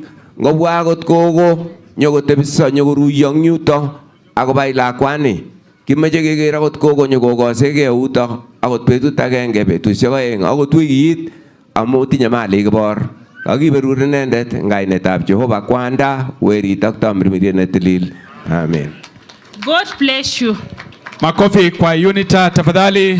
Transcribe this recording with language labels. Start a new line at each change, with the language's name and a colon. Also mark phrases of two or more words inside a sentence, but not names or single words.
Kalenjin: Ngobwa akot gogo nyokotebiso nyokoruiyo eng yuto akobai lakwani. Kimeche keker akot gogo nyokokasege yuto akot betut agenge betusiek oeng akot wikit amu tinye mali Kibor. Kakiberur inendet eng kainetab Jehova kwanda werit ak tamirmiriet netilil. Amen.
English: God bless you.
Swahili: Makofi kwa UNITA tafadhali.